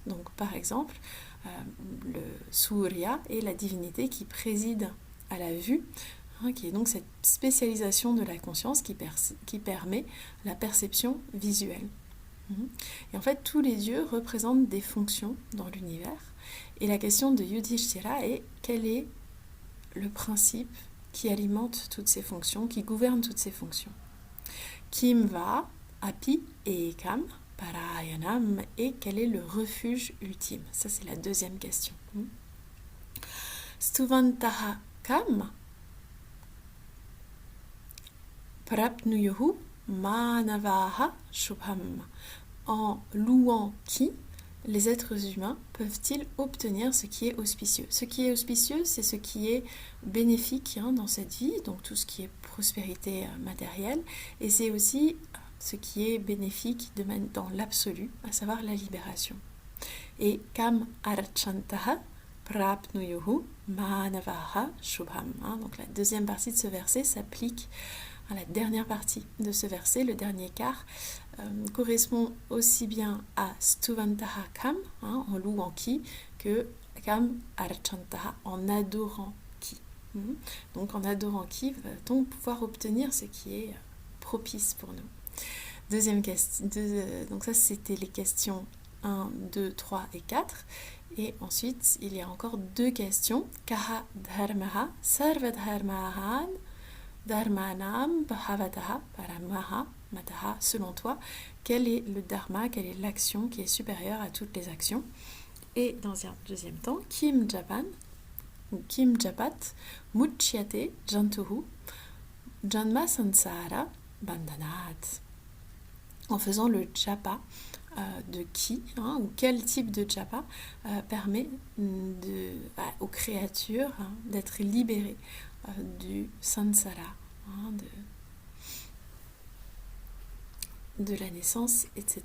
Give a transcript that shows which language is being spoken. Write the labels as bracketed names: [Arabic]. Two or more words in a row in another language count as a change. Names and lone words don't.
[French] Donc par exemple, le Surya est la divinité qui préside à la vue, qui est donc cette spécialisation de la conscience qui permet la perception visuelle. Et en fait, tous les dieux représentent des fonctions dans l'univers. Et la question de Yudhishthira est quel est le principe qui alimente toutes ces fonctions, qui gouverne toutes ces fonctions? [Sanskrit] किम् वा अपि एकम् परायणम्, [French] et quel est le refuge ultime? Ça, c'est la deuxième question. [Sanskrit] स्तुवन्तः कम् प्राप्नुयुः मानवाः शुभम्. [French] En louant qui les êtres humains peuvent-ils obtenir ce qui est auspicieux? Ce qui est auspicieux, c'est ce qui est bénéfique dans cette vie, donc tout ce qui est prospérité matérielle, et c'est aussi ce qui est bénéfique dans l'absolu, à savoir la libération. [Sanskrit] Et कम् अर्चन्तः प्राप्नुयुः मानवाः शुभम्. [French] Donc la deuxième partie de ce verset s'applique à la dernière partie de ce verset. Le dernier quart correspond aussi bien à [Sanskrit] स्तुवन्तः कम्, [French] en louant qui, que [Sanskrit] कम् अर्चन्तः, [French] en adorant qui. Donc en adorant qui, va-t-on pouvoir obtenir ce qui est propice pour nous. Deuxième question, donc ça c'était les questions 1, 2, 3 et 4. Et ensuite, il y a encore deux questions. [Sanskrit] कः धर्मः सर्वधर्माणाम् धर्माणाम् भवतः परमः मतः. [French] Selon toi, quel est le dharma, quelle est l'action qui est supérieure à toutes les actions? Et dans un deuxième temps, [Sanskrit] किम् जपन् ou किम् जपत् मुच्यते जन्तुः जन्म संसार बन्धनात्. [French] En faisant le japa de qui, ou quel type de japa permet aux créatures d'être libérées du sansara, hein, de la naissance, etc.